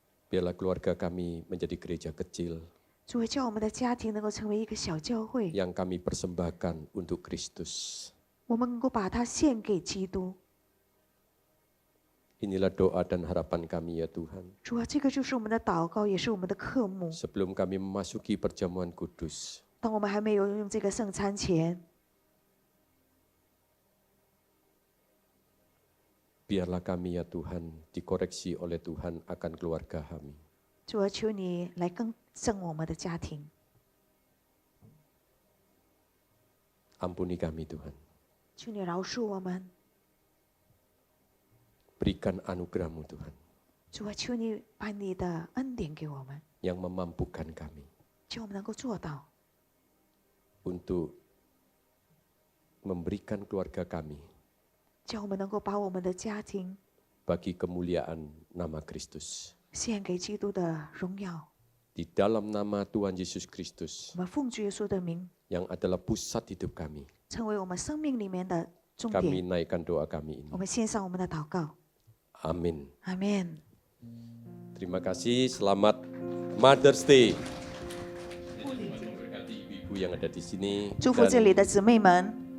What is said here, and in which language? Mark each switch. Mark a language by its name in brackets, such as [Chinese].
[Indonesian] Biarlah keluarga kami menjadi gereja kecil [Chinese] 主啊，叫我们的家庭能够成为一个小教会， [Indonesian] yang kami persembahkan untuk Kristus. [Chinese] 我们能够把它献给基督。 [Indonesian] Inilah doa dan harapan kami ya Tuhan. [Chinese] 主啊，这个就是我们的祷告，也是我们的渴慕。 [Indonesian] Sebelum kami memasuki perjamuan kudus, [Chinese] 当我们还没有用这个圣餐前， [Indonesian] biarlah kami ya Tuhan dikoreksi oleh Tuhan akan keluarga kami. [Chinese] 主啊，求你来更正我们的家庭， [Indonesian] Ampuni kami Tuhan. [Chinese] 求你饶恕我们。 [Indonesian] Berikan anugerah-Mu Tuhan [Chinese] 主啊，求你把你的恩典给我们， [Indonesian] yang memampukan kami [Chinese] 叫我们能够做到， [Indonesian] untuk memberikan keluarga kami [Chinese] 叫我们能够把我们的家庭 [Indonesian] bagi kemuliaan nama Kristus. [Chinese] 献给基督的荣耀。 [Indonesian] Di dalam nama Tuhan Yesus Kristus [Chinese] 我们奉主耶稣的名， [Indonesian] yang adalah pusat hidup kami, [Chinese] 成为我们生命里面的重 [Indonesian] kami [Chinese] 点。 [Indonesian] naikkan doa kami ini. [Chinese] 我们献上我们的祷告， [Indonesian] Amin. [Chinese] 阿门。 [Indonesian] Terima kasih, selamat Mother's Day. Memberkati ibu-ibu yang ada di sini. [Chinese] 祝福这里的姊妹们，